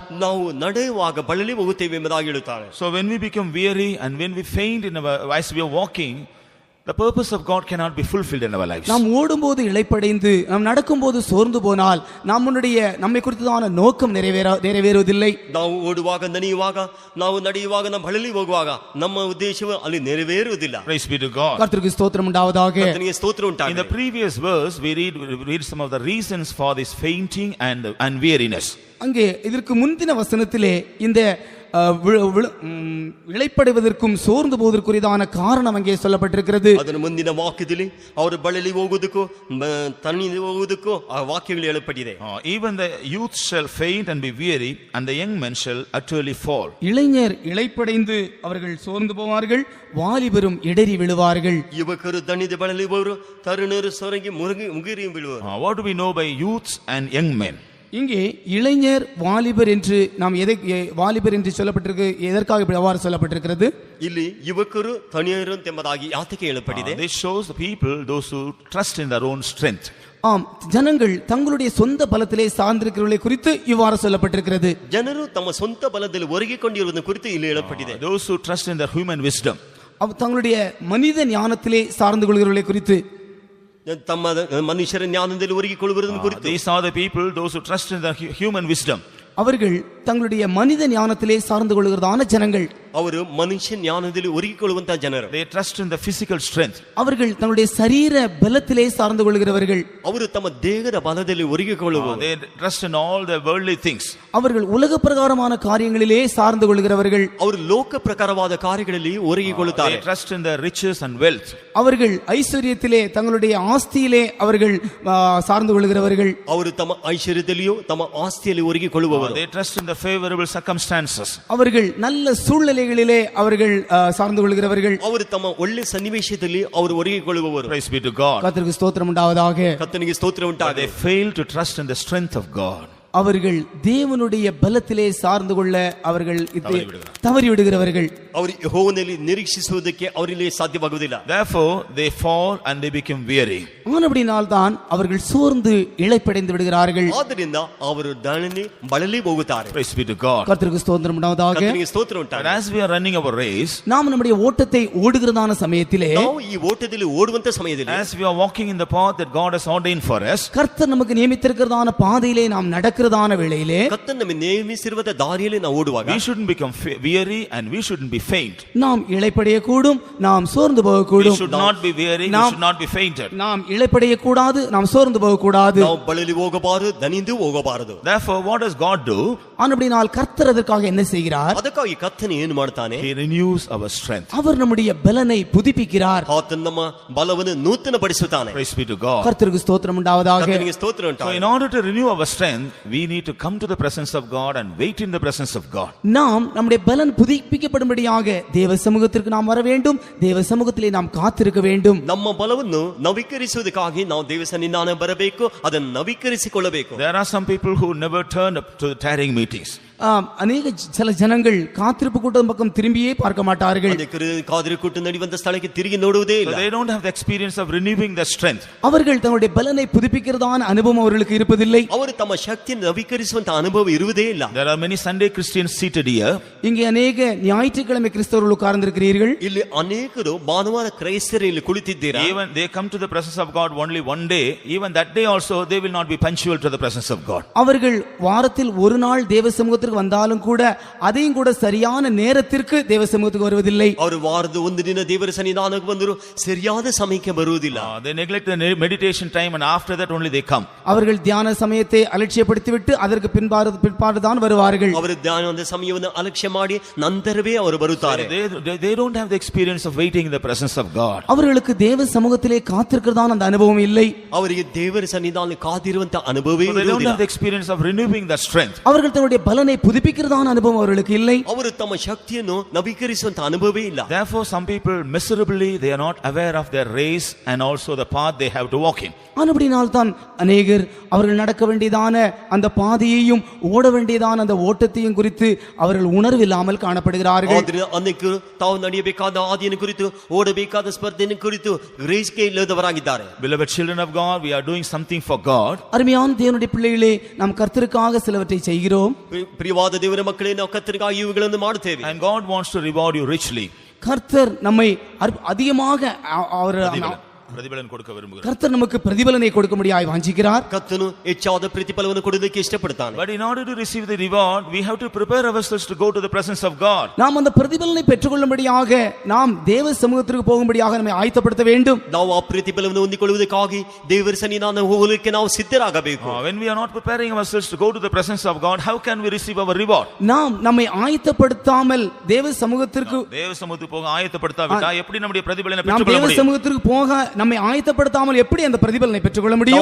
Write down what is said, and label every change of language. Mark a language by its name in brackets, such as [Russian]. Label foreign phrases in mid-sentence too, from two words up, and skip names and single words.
[Kannada] ನಾವು ನಡೆಯುವಾಗ ಬಳಲಿ ಹೋಗುತ್ತೇವೆ ಎಂಬುದಾಗಿ ಹೇಳುತ್ತಾನೆ. [English] So when we become weary and when we faint as we are walking, the purpose of God cannot be fulfilled in our lives. [Tamil] நாம் ஓடும்போது இளைப்படைந்து நாம் நடக்கும்போது சோர்ந்து போனால் நம்மை குறித்ததான நோக்கம் நிறைவேறுவதில்லை. [Kannada] ನಾವು ಓಡುವಾಗ ದಣಿಯುವಾಗ ನಾವು ನಡೆಯುವಾಗ ನಾವು ಬಳಲಿ ಹೋಗುವಾಗ ನಮ್ಮ ಉದ್ದೇಶವು ಅಲ್ಲಿ ನೆರವೇರುವುದಿಲ್ಲ. [English] Praise be to God. [Tamil] கர்த்தருக்கு ஸ்தோத்திரம் உண்டாவதாக. [Kannada] ಕರ್ತನಿಗೆ ಸ್ತೋತ್ರ ಉಂಟಾಗಲಿ. [English] In the previous verse we read some of the reasons for this fainting and weariness. [Tamil] அங்கே இதற்கு முந்தின வசனத்திலே இந்த இளைப்படைவதற்கும் சோர்ந்து போவதற்குரியதான காரணம் அங்கே சொல்லப்பட்டிருக்கிறது. [Kannada] ಅದರ ಮುಂದಿನ ವಾಕ್ಯದಲ್ಲಿ ಅವರು ಬಳಲಿ ಹೋಗುವುದಕ್ಕೂ ತಣ್ಣಿ ಹೋಗುವುದಕ್ಕೂ ಆ ವಾಕ್ಯಗಳು ಹೇಳಲ್ಪಟ್ಟಿದೆ. [English] Even the youth shall faint and be weary and the young men shall utterly fall. [Tamil] இளைஞர் இளைப்படைந்து அவர்கள் சோர்ந்து போவார்கள், வாலிபரும் இடறி விழுவார்கள். [Kannada] ಯುವಕರು ದಣಿದು ಬಳಲಿರುವರು, ತರುಣರು ಸೊರಗಿ ಮುಗಿರಿ ಬೀಳುವರು. [English] What do we know by youths and young men? [Tamil] இங்கே இளைஞர் வாலிபர் என்று நாம் வாலிபர் என்று சொல்லப்பட்டிருக்கு, எதற்காக இப்படி அவ்வாறு சொல்லப்பட்டிருக்கிறது? [Kannada] ಇಲ್ಲಿ ಯುವಕರು ತಣಿಯರು ಎಂಬುದಾಗಿ ಯಾತಕ್ಕೆ ಹೇಳಲ್ಪಟ್ಟಿದೆ? [English] This shows the people, those who trust in their own strength. [Tamil] ஆம், ஜனங்கள் தங்களுடைய சொந்த பலத்திலே சார்ந்திருக்கிறவர்களை குறித்து இவ்வாறு சொல்லப்பட்டிருக்கிறது. [Kannada] ಜನರು ತಮ್ಮ ಸ್ವಂತ ಬಲದಲ್ಲಿ ಒರಗಿಕೊಂಡಿರುವುದನ್ನು ಕುರಿತು ಇಲ್ಲಿ ಹೇಳಲ್ಪಟ್ಟಿದೆ. [English] Those who trust in their human wisdom. [Tamil] தங்களுடைய மனித ஞானத்திலே சார்ந்து கொள்கிறவர்களை குறித்து, [Kannada] ತಮ್ಮ ಮನುಷ್ಯರ ಜ್ಞಾನದಲ್ಲಿ ಒರಗಿಕೊಳ್ಳುವುದನ್ನು ಕುರಿತು. [English] These are the people, those who trust in their human wisdom. [Tamil] அவர்கள் தங்களுடைய மனித ஞானத்திலே சார்ந்து கொள்கிறதான ஜனங்கள். [Kannada] ಅವರು ಮನುಷ್ಯ ಜ್ಞಾನದಲ್ಲಿ ಒರಗಿಕೊಳ್ಳುವಂತ ಜನರು. [English] They trust in the physical strength. [Tamil] அவர்கள் தங்களுடைய சரீர பலத்திலே சார்ந்து கொள்கிறவர்கள். [Kannada] ಅವರು ತಮ್ಮ ದೇಹದ ಬಲದಲ್ಲಿ ಒರಗಿಕೊಳ್ಳುವರು. [English] They trust in all the worldly things. [Tamil] அவர்கள் உலக பிரகாரமான காரியங்களிலே சார்ந்து கொள்கிறவர்கள். [Kannada] ಅವರು ಲೋಕ ಪ್ರಕಾರವಾದ ಕಾರ್ಯಗಳಲ್ಲಿ ಒರಗಿಕೊಳ್ಳುತ್ತಾರೆ. [English] They trust in the riches and wealth. [Tamil] அவர்கள் ஐஸ்வர்யத்திலே தங்களுடைய ஆஸ்தியிலே அவர்கள் சார்ந்து கொள்கிறவர்கள். [Kannada] ಅವರು ತಮ್ಮ ಐಶ್ವರ್ಯದಲ್ಲಿಯೂ ತಮ್ಮ ಆಸ್ತಿಯಲ್ಲಿ ಒರಗಿಕೊಳ್ಳುವವರು. [English] They trust in the favorable circumstances. [Tamil] அவர்கள் நல்ல சூழ்நிலைகளிலே அவர்கள் சார்ந்து கொள்கிறவர்கள். [Kannada] ಅವರು ತಮ್ಮ ಒಳ್ಳೆ ಸನ್ನಿವೇಶದಲ್ಲಿ ಅವರು ಒರಗಿಕೊಳ್ಳುವವರು. [English] Praise be to God. [Tamil] கர்த்தருக்கு ஸ்தோத்திரம் உண்டாவதாக. [Kannada] ಕರ್ತನಿಗೆ ಸ್ತೋತ್ರ But ಉಂಟಾಗಲಿ. [English] they fail to trust in the strength of God. [Tamil] அவர்கள் தேவனுடைய பலத்திலே சார்ந்து கொள்ள அவர்கள் தவறி விடுகிறவர்கள். [Kannada] ಅವರು ಯೆಹೋವನಲ್ಲಿ ನಿರೀಕ್ಷಿಸುವುದಕ್ಕೆ ಅವರಲ್ಲಿ ಸಾಧ್ಯವಾಗುವುದಿಲ್ಲ. [English] Therefore they fall and they become weary. [Tamil] ஆனபடினால் தான் அவர்கள் சோர்ந்து இளைப்படைந்து விடுகிறார்கள். [Kannada] ಆದ್ದರಿಂದ ಅವರು ದಳಲಿ ಬಳಲಿ ಹೋಗುತ್ತಾರೆ. [English] Praise be to God. [Tamil] கர்த்தருக்கு ஸ்தோத்திரம் உண்டாவதாக. [Kannada] ಕರ್ತನಿಗೆ ಸ್ತೋತ್ರ But ಉಂಟಾಗಲಿ. [English] as we are running our race, [Tamil] நாம் நம்முடைய ஓட்டத்தை ஓடுகிறதான சமயத்திலே [Kannada] ನಾವು ಈ ಓಟದಲ್ಲಿ ಓಡುವಂತ ಸಮಯದಲ್ಲಿ [English] as we are walking in the path that God has ordained for us, [Tamil] கர்த்தர் நமக்கு நியமித்திருக்கிறதான பாதையிலே நாம் நடக்கிறதான வேளையிலே [Kannada] ಕರ್ತನು ನಮಗೆ ನೇಮಿಸಿರುವ ದಾರಿಯಲ್ಲಿ ನಾವು ಓಡುವಾಗ [English] we shouldn't become weary and we shouldn't be faint. [Tamil] நாம் இளைப்படைய கூடும், நாம் சோர்ந்து போக We கூடும். [English] should not be weary, we should not be fainted. [Tamil] நாம் இளைப்படைய கூடாது, நாம் சோர்ந்து போக கூடாது. [Kannada] ನಾವು ಬಳಲಿ ಹೋಗಬಾರದು, ದಣಿದು ಹೋಗಬಾರದು. [English] Therefore what does God do? [Tamil] ஆனபடினால் கர்த்தர் அதற்காக என்ன செய்கிறார்? [Kannada] ಅದಕ್ಕಾಗಿ ಕರ್ತನು ಏನು ಮಾಡ್ತಾನೆ? [English] He renews our strength. [Tamil] அவர் நம்முடைய பலனை புதுப்பிக்கிறார். [Kannada] ಆತನು ನಮ್ಮ ಬಲವನ್ನು ನೂತನಪಡಿಸುತ್ತಾನೆ. [English] Praise be to God. [Tamil] கர்த்தருக்கு ஸ்தோத்திரம் உண்டாவதாக. [Kannada] ಕರ್ತನಿಗೆ ಸ್ತೋತ್ರ So ಉಂಟಾಗಲಿ. [English] in order to renew our strength, we need to come to the presence of God and wait in the presence of God. [Tamil] நாம் நம்முடைய பலன் புதுப்பிக்கப்படும்படியாக தேவ சமூகத்திற்கு நாம் வர வேண்டும். தேவ சமூகத்திலே நாம் காத்திருக்க வேண்டும். [Kannada] ನಮ್ಮ ಬಲವನ್ನು ನವೀಕರಿಸುವುದಕ್ಕಾಗಿ ನಾವು ದೇವ ಸನ್ನಿಧಾನ ಬರಬೇಕು, ಅದನ್ನು ನವೀಕರಿಸಿಕೊಳ್ಳಬೇಕು. [English] There are some people who never turn up to the tarrying meetings. [Tamil] அநேக சில ஜனங்கள் காத்திருப்பு கூட்டம் பக்கம் திரும்பியே பார்க்க மாட்டார்கள். [Kannada] ಕಾದಿರು ಕೂಟ ನಡೆಯುವಂತ ಸ್ಥಳಕ್ಕೆ ತಿರುಗಿ ನೋಡುವುದೇ So ಇಲ್ಲ. [English] they don't have the experience of renewing their strength. [Tamil] அவர்கள் தங்களுடைய பலனை புதுப்பிக்கிறதான அனுபவம் அவர்களுக்கு இருப்பதில்லை. [Kannada] ಅವರು ತಮ್ಮ ಶಕ್ತಿಯನ್ನು ನವೀಕರಿಸುವಂತ ಅನುಭವ ಇರುವುದೇ ಇಲ್ಲ. [English] There are many Sunday Christians seated here. [Tamil] இங்கே அநேக ஞாயிற்றுக்கிழமை கிறிஸ்தவர்கள் உட்கார்ந்திருக்கிறீர்கள். [Kannada] ಇಲ್ಲಿ ಅನೇಕರು ಭಾನುವಾರ ಕ್ರೈಸ್ತರು ಇಲ್ಲಿ ಕುಳಿತಿದ್ದೀರಾ. [English] Even they come to the presence of God only one day. Even that day also they will not be punctual to the presence of God. [Tamil] அவர்கள் வாரத்தில் ஒரு நாள் தேவ சமூகத்திற்கு வந்தாலும் கூட அதையும் கூட சரியான நேரத்திற்கு தேவ சமூகத்துக்கு வருவதில்லை. [Kannada] ಅವರು ವಾರದ ಒಂದು ದಿನ ದೇವರ ಸನ್ನಿಧಾನಕ್ಕೆ ಬಂದರು ಸರಿಯಾದ ಸಮಯಕ್ಕೆ ಬರುವುದಿಲ್ಲ. [English] They neglect the meditation time and after that only they come. [Tamil] அவர்கள் தியான சமயத்தை அலட்சியப்படுத்திவிட்டு அதற்கு பிற்பாடு தான் வருவார்கள். [Kannada] ಅವರು ಧ್ಯಾನದ ಸಮಯವನ್ನು ಅಲಕ್ಷ್ಯ ಮಾಡಿ ನಂತರವೇ ಅವರು ಬರುತ್ತಾರೆ. [English] They don't have the experience of waiting in the presence of God. [Tamil] அவர்களுக்கு தேவ சமூகத்திலே காத்திருக்கிறதான அந்த அனுபவம் இல்லை. [Kannada] ಅವರಿಗೆ ದೇವರ ಸನ್ನಿಧಾನ ಕಾದಿರುವಂತ ಅನುಭವವೇ [English] They don't [Kannada] ಇರುವುದಿಲ್ಲ. [English] have the experience of renewing their strength. [Tamil] அவர்கள் தன்னுடைய பலனை புதுப்பிக்கிறதான அனுபவம் அவர்களுக்கு இல்லை. [Kannada] ಅವರು ತಮ್ಮ ಶಕ್ತಿಯನ್ನು ನವೀಕರಿಸುವಂತ ಅನುಭವವೇ ಇಲ್ಲ. [English] Therefore some people miserably they are not aware of their race and also the path they have to walk in. [Tamil] ஆனபடினால் தான் அநேகர் அவர்கள் நடக்க வேண்டியதான அந்த பாதையையும் ஓட வேண்டியதான அந்த ஓட்டத்தையும் குறித்து அவர்கள் உணர்வில்லாமல் காணப்படுகிறார்கள். [Kannada] ಆದರೆ ಅನೇಕರು ತಾವು ನಡೆಯಬೇಕಾದ ಹಾದಿಯನ್ನು ಕುರಿತು ಓಡಬೇಕಾದ ಸ್ಪರ್ಧೆಯನ್ನು ಕುರಿತು ಗ್ರಹಿಕೆ ಇಲ್ಲದವರಾಗಿದ್ದಾರೆ. [English] Beloved children of God, we are doing something for God. [Tamil] அருமையான தேவனுடைய பிள்ளைகளே, நாம் கர்த்தருக்காக சிலவற்றை செய்கிறோம். [Kannada] ಪ್ರಿಯವಾದ ದೇವರ ಮಕ್ಕಳೇ, ನಾವು ಕರ್ತನಿಗಾಗಿ ಇವುಗಳನ್ನು ಮಾಡುತ್ತೇವೆ. [English] And God wants to reward you richly. [Tamil] கர்த்தர் நம்மை அதிகமாக அவர் பிரதிபலன் கொடுக்க விரும்புகிறார். கர்த்தர் நமக்கு பிரதிபலனை கொடுக்க முடியாய் வாஞ்சிக்கிறார். [Kannada] ಕರ್ತನು ಹೆಚ್ಚಾದ ಪ್ರತಿಫಲವನ್ನು ಕೊಡೋದಕ್ಕೆ ಇಷ್ಟಪಡ್ತಾನೆ. [English] But in order to receive the reward, we have to prepare ourselves to go to the presence of God. [Tamil] நாம் அந்த பிரதிபலனை பெற்றுக்கொள்ளும்படியாக நாம் தேவ சமூகத்திற்கு போகும்படியாக நம்மை ஆயத்தப்படுத்த வேண்டும். [Kannada] ನಾವು ಆ ಪ್ರತಿಫಲವನ್ನು ಹೊಂದಿಕೊಳ್ಳುವುದಕ್ಕಾಗಿ ದೇವರ ಸನ್ನಿಧಾನ ಹೋಗಲಿಕ್ಕೆ ನಾವು ಸಿದ್ಧರಾಗಬೇಕು. [English] When we are not preparing ourselves to go to the presence of God, how can we receive our reward? [Tamil] நாம் நம்மை ஆயத்தப்படுத்தாமல் தேவ சமூகத்திற்கு தேவ சமூகத்துக்கு போக ஆயத்தப்படுத்தாவிட்டா எப்படி நம்முடைய பிரதிபலனை நாம் பெற்றுக்கொள்ள தேவ முடியும்? சமூகத்திற்கு போக நம்மை ஆயத்தப்படுத்தாமல் எப்படி அந்த பிரதிபலனை பெற்றுக்கொள்ள முடியும்?